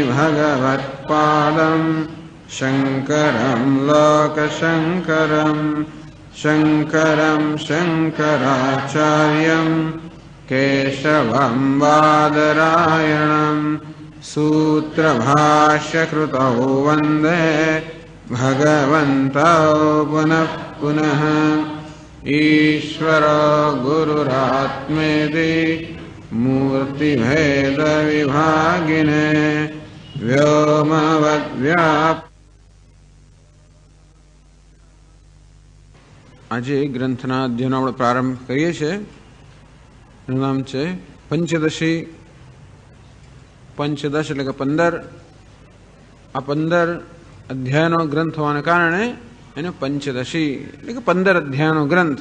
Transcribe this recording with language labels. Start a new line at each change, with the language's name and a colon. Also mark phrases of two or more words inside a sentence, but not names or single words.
Sanskrit: भगवत्पादं शङ्करं लोकशङ्करं शङ्करं शङ्कराचार्यं केशवं बादरायणं सूत्रभाष्यकृतौ वन्दे भगवन्तौ पुनः पुनः ईश्वरो गुरुरात्मेति मूर्तिभेदविभागिने व्योमवद्व्याप्त
Gujarati: આજે ગ્રંથના અધ્યયનો આપણે પ્રારંભ કરીએ છીએ. એનું નામ છે પંચદશી. પંચદશ એટલે કે 15. આ 15 અધ્યાયનો ગ્રંથ હોવાને કારણે એને પંચદશી એટલે કે 15 અધ્યાયનો ગ્રંથ.